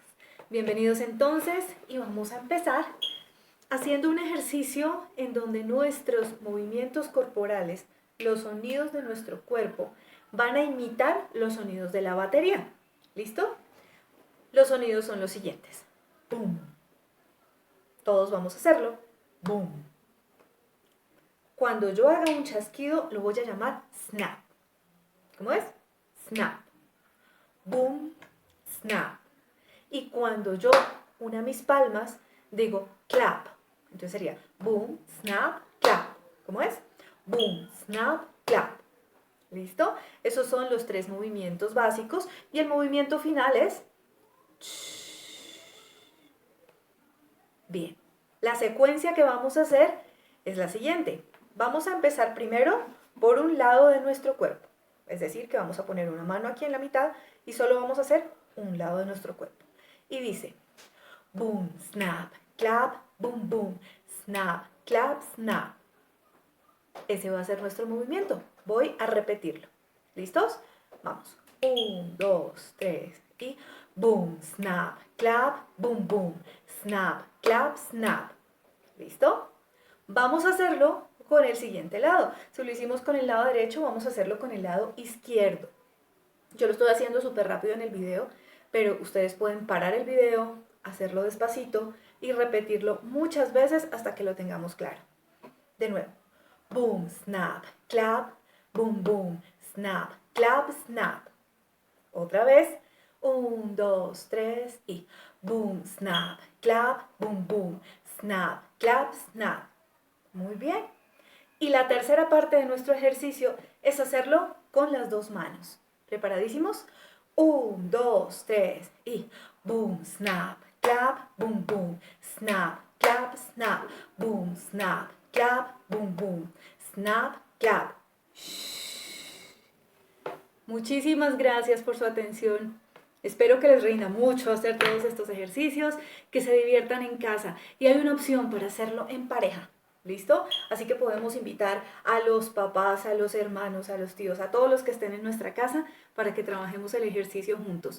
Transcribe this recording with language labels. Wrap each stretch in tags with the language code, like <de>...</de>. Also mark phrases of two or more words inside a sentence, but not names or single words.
<es>Bienvenidos entonces y vamos a empezar haciendo un ejercicio en donde nuestros movimientos corporales, los sonidos de nuestro cuerpo, van a imitar los sonidos de la batería. ¿Listo? Los sonidos son los siguientes. Boom. Todos vamos a hacerlo. Boom. Cuando yo haga un chasquido, lo voy a llamar snap. ¿Cómo es? Snap. Boom, snap. Y cuando yo una mis palmas, digo clap. Entonces sería boom, snap, clap. ¿Cómo es? Boom, snap, clap. ¿Listo? Esos son los 3 movimientos básicos. Y el movimiento final es... Bien. La secuencia que vamos a hacer es la siguiente. Vamos a empezar primero por un lado de nuestro cuerpo. Es decir, que vamos a poner una mano aquí en la mitad y solo vamos a hacer un lado de nuestro cuerpo. Y dice, boom, snap, clap, boom, boom, snap, clap, snap. Ese va a ser nuestro movimiento. Voy a repetirlo. ¿Listos? Vamos. 1, 2, 3 y boom, snap, clap, boom, boom, snap, clap, snap. ¿Listo? Vamos a hacerlo con el siguiente lado. Si lo hicimos con el lado derecho, vamos a hacerlo con el lado izquierdo. Yo lo estoy haciendo súper rápido en el video, pero ustedes pueden parar el video, hacerlo despacito y repetirlo muchas veces hasta que lo tengamos claro. De nuevo. Boom, snap, clap, boom, boom, snap, clap, snap. Otra vez. 1, 2, 3 y boom, snap, clap, boom, boom, snap, clap, snap. Muy bien. Y la tercera parte de nuestro ejercicio es hacerlo con las 2 manos. ¿Preparadísimos? 1, 2, 3 y boom, snap, clap, boom, boom, snap, clap, snap, boom, snap, clap, boom, boom, snap, clap. Muchísimas gracias por su atención. Espero que les rinda mucho hacer todos estos ejercicios, que se diviertan en casa. Y hay una opción para hacerlo en pareja. ¿Listo? Así que podemos invitar a los papás, a los hermanos, a los tíos, a todos los que estén en nuestra casa para que trabajemos el ejercicio juntos.</es>